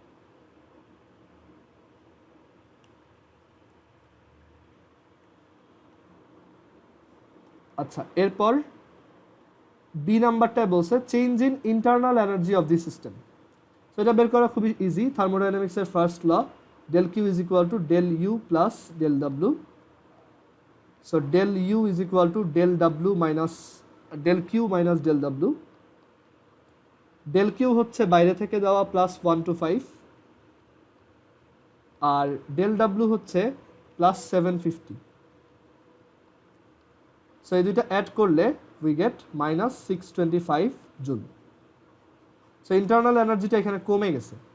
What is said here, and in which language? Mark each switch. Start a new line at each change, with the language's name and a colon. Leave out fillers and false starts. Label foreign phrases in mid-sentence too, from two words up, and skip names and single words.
Bangla: আচ্ছা, এরপর বি নাম্বারটা বলছে
English: change in internal energy of the system.
Bangla: সো এটা বের করা খুবই ইজি, থার্মোডাইনামিক্সের
English: first law, del q is equal to del u plus del w। So del u is equal to del w minus del q minus del w।
Bangla: del q হচ্ছে বাইরে থেকে দেওয়া প্লাস 125, আর del w হচ্ছে প্লাস 750। সো এই দুইটা অ্যাড করলে
English: we get minus 625 joule.
Bangla: সো
English: internal energyটা
Bangla: এখানে কমে গেছে।